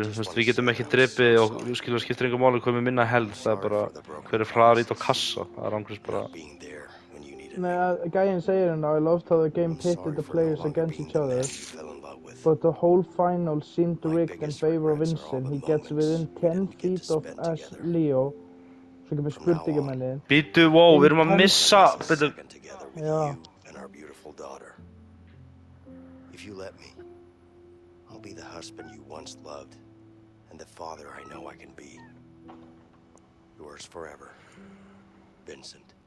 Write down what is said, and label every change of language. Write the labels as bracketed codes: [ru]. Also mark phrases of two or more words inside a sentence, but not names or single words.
[is] þú veist, við getum ekki drepið og skilur, skiptir engu máli hvað með minna held, það er bara hver er hraðar ít á kassa, það er angriðs bara. Nei, gæinn segir hérna, [en] I loved how the game pitted the players against each other, but the whole final seemed rigged in favor of Vincent. He gets within 10 feet of us, Leo. [is] Svo ekki með spurningamennið. Býtu, wow, við erum að missa, býtu. Já. [en] If you let me, I'll be the husband you once loved, and the father I know I can be. Yours forever, Vincent.